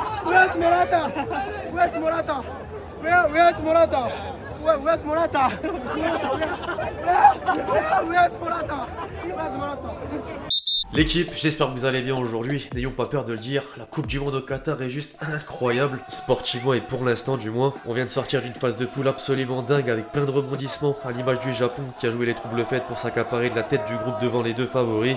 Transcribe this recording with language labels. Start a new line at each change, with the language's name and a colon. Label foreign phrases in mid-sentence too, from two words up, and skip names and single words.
English: Where's Morata? Where's Morata? Where's Morata? Where's Morata? Where's Morata? Where's Morata?
French: L'équipe, j'espère que vous allez bien aujourd'hui, n'ayons pas peur de le dire, la Coupe du Monde au Qatar est juste incroyable, sportivement et pour l'instant du moins. On vient de sortir d'une phase de poule absolument dingue avec plein de rebondissements, à l'image du Japon qui a joué les troubles faites pour s'accaparer de la tête du groupe devant les deux favoris.